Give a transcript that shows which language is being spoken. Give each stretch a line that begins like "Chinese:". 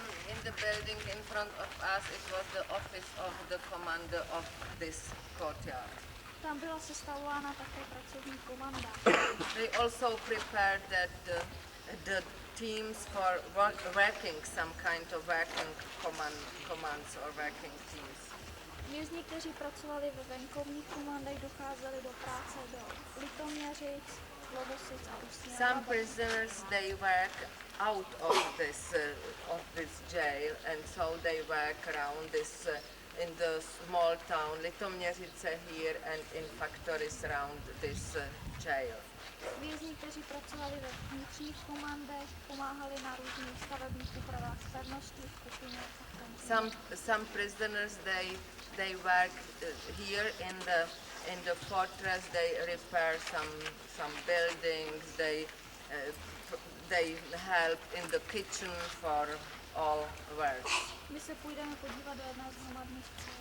English: In the building in front of us, it was the office of the commander of this courtyard.
Czech: Tam byla sestavována také pracovní komanda.
English: They also prepared that the teams for working some kind of working commands or working teams.
Czech: Vězni, kteří pracovali ve venkovních komandách, docházeli do práce do Litoměřic, Lovosic a Ústí nad
English: Some
Czech: Labem.
English: prisoners they work out of this jail, and so they work around this in the small town Litoměřice here and in factories around this jail.
Czech: Vězni, kteří pracovali ve vnitřních komandech, pomáhali na různých stavebních úpravách pevnosti, skupině a
English: Some prisoners they work here in the fortress. They repair some buildings. They help in the kitchen for all work.
Czech: My se půjdeme podívat do jedné z hromadných cel.